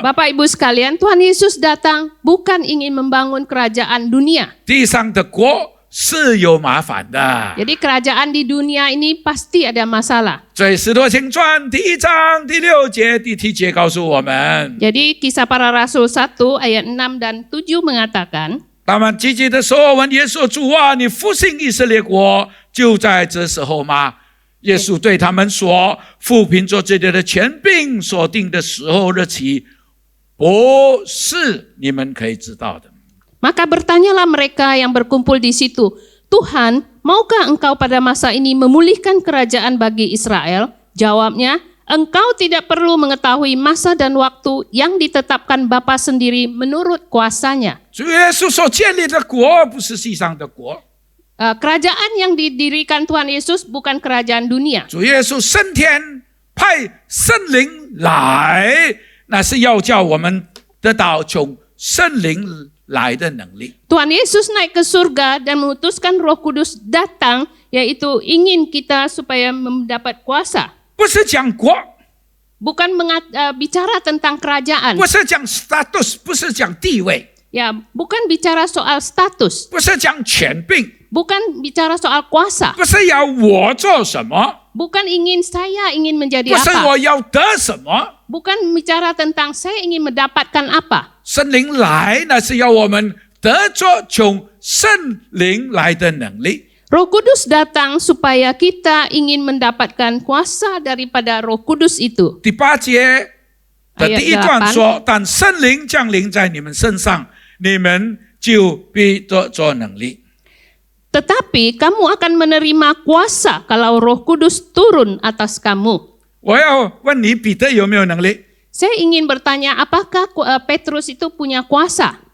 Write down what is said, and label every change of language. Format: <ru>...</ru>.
<id>Bapak Ibu sekalian, Tuhan Yesus datang bukan ingin membangun kerajaan dunia.</id> <zh>地上的国是有麻烦的。</zh> <id>Jadi kerajaan di dunia ini pasti ada masalah.</id> <zh>所以《使徒行传》第1章第6节、第7节告诉我们，</zh> <id>Jadi Kisah Para Rasul 1 ayat 6 dan 7 mengatakan,</id> <zh>他们积极的说：“问耶稣，主啊，你复兴以色列国就在这时候吗？” 耶稣对他们说：“父凭着这里的权柄所定的时候日期，不是你们可以知道的。”</zh> <id>Maka bertanyalah mereka yang berkumpul di situ, Tuhan, maukah engkau pada masa ini memulihkan kerajaan bagi Israel? Jawabnya, engkau tidak perlu mengetahui masa dan waktu yang ditetapkan Bapa sendiri menurut kuasanya.</id> <zh>主耶稣所建立的国不是地上的国，</zh> <id>Kerajaan yang didirikan Tuhan Yesus bukan kerajaan dunia.</id> <zh>主耶稣升天派圣灵来，那是要叫我们得到从圣灵来的能力。</zh> <id>Tuhan Yesus naik ke surga dan mengutuskan Roh Kudus datang, yaitu ingin kita supaya mendapat kuasa.</id> <zh>不是讲国，</zh> <id>Bukan bicara tentang kerajaan.</id> <zh>不是讲 status， 不是讲地位，</zh> <id>Ya, bukan bicara soal status.</id> <zh>不是讲权柄，</zh> <id>Bukan bicara soal kuasa.</id> <zh>不是要我做什么，</zh> <id>Bukan saya ingin menjadi</id> <zh>不是</zh> <id>apa.</id> <zh>我要得什么。</zh> <id>Bukan bicara tentang saya ingin mendapatkan apa.</id> <zh>圣灵来，那是要我们得着从圣灵来的能力。</zh> <id>Roh Kudus datang supaya kita ingin mendapatkan kuasa daripada Roh Kudus itu.</id> <zh>第8节的第一段说：“但圣灵降临在你们身上，你们就必得着能力。”</zh> <id>Tetapi kamu akan menerima kuasa kalau Roh Kudus turun atas kamu.</id> <zh>我要问你，彼得有没有能力？</zh> <id>Saya ingin bertanya, apakah Petrus itu punya kuasa?</id>